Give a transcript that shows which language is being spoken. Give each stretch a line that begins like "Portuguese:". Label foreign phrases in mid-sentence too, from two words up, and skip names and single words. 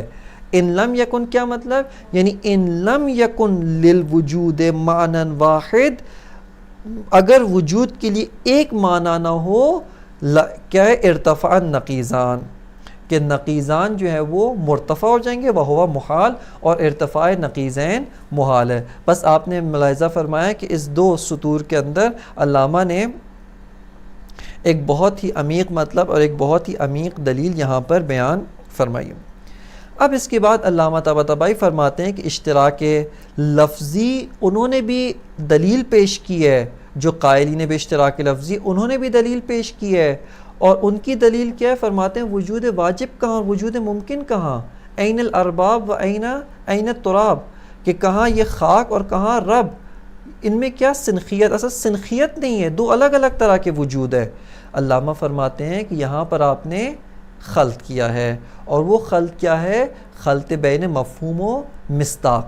Arabic: ان لم یکن
Urdu: کیا مطلب؟ یعنی
Arabic: ان لم یکن للوجود معنی واحد،
Urdu: اگر وجود کے لیے ایک معنی نہ ہو، کیا ہے؟
Arabic: ارتفع النقیضان،
Urdu: کہ نقیضان جو ہے وہ مرتفع ہو جائیں گے، وہ محال، اور ارتفاع نقیضین محال ہے۔ بس آپ نے ملاحظہ فرمایا کہ اس دو سطور کے اندر علامہ نے ایک بہت ہی عمیق مطلب اور ایک بہت ہی عمیق دلیل یہاں پر بیان فرمائی۔ اب اس کے بعد علامہ طباطبائی فرماتے ہیں کہ اشتراک لفظی انہوں نے بھی دلیل پیش کی ہے، جو قائلین بے اشتراک لفظی انہوں نے بھی دلیل پیش کی ہے، اور ان کی دلیل کیا ہے؟ فرماتے ہیں وجود واجب کہاں، وجود ممکن کہاں؟
Arabic: این الارباب و این التراب،
Urdu: کہ کہاں یہ خاک اور کہاں رب، ان میں کیا سنخیت؟ اصل سنخیت نہیں ہے، دو الگ الگ طرح کے وجود ہے۔ علامہ فرماتے ہیں کہ یہاں پر آپ نے خلط کیا ہے، اور وہ خلط کیا ہے؟ خلط بین مفہوم و مصداق۔